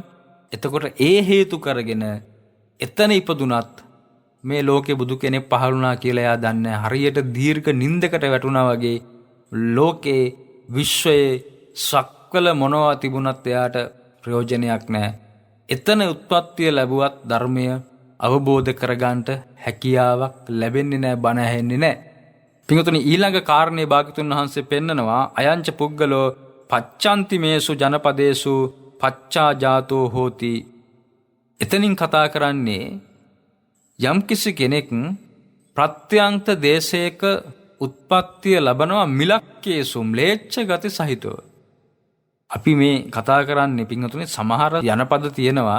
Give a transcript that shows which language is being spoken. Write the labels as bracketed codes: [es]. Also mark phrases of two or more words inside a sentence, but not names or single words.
[si] එතකොට ඒ හේතු කරගෙන එතන ඉපදුනත් මේ ලෝකේ බුදු කෙනෙක් පහළ වුණා කියලා එයා දන්නේ හරියට දීර්ඝ නින්දකට වැටුණා වගේ ලෝකේ විශ්වයේ සක්වල මොනවා තිබුණත් එයාට ප්‍රයෝජනයක් නැහැ. එතන උත්පත්තිය ලැබුවත් ධර්මය අවබෝධ කරගන්නට හැකියාවක් ලැබෙන්නේ නැහැ, බණ ඇහෙන්නේ නැහැ. පින්වතුනි ඊළඟ කාරණේ භාග්‍යතුන් වහන්සේ පෙන්නනවා [pi] අයංච පුග්ගලෝ පච්ඡන්ති මේසු ජනපදේසු පච්චා ජාතෝ හෝති. [si] එතනින් කතා කරන්නේ යම්කිසි කෙනෙක් ප්‍රත්‍යන්ත දේශයක උත්පත්තිය ලබනවා මිලක්කේසු ම්ලේච්ඡ ගති සහිතව. අපි මේ කතා කරන්නේ පින්වතුනි සමහර ජනපද තියෙනවා.